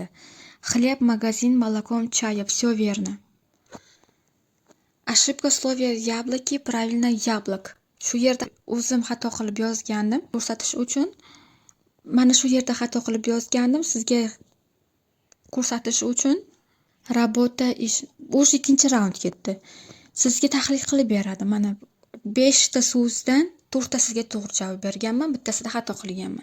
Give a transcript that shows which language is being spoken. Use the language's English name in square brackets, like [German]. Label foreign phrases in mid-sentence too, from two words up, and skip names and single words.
[Russian] Хлеб, магазин, молоком, чая. Все верно. Ошибка в слове яблоки, правильно яблок. [Uzbek] Shu yerda o'zim xato qilib yozgandim ko'rsatish uchun. Mana shu yerda xato qilib yozgandim sizga ko'rsatish uchun. [Russian] Работа ish. [Uzbek] O'sha ikkinchi raund ketdi. Sizga tahlil qilib beradi. Mana 5 ta so'zdan 4 tasiga to'g'ri javob berganman, bittasida xato qilganman.